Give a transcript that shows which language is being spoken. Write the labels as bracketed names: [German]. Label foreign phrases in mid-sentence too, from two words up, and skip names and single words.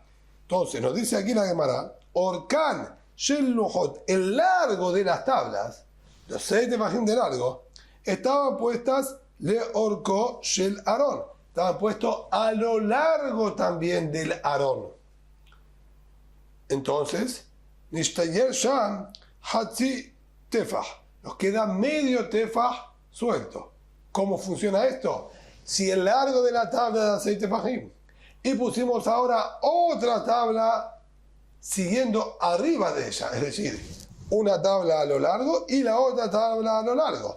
[Spanish] Entonces nos dice aquí la Gemara, [Hebrew] ארכן של לוחות, [Spanish] el largo de las tablas, los 6 tefajim de largo, estaban puestas [Hebrew] לארכו של ארון, [Spanish] estaban puestos a lo largo también del Aarón. Entonces, [Hebrew] נשתייר שם חצי טפח, [Spanish] nos queda medio tefaj suelto. ¿Cómo funciona esto? Si el largo de la tabla de 6 tefajim y pusimos ahora otra tabla siguiendo arriba de ella, es decir, una tabla a lo largo y la otra tabla a lo largo.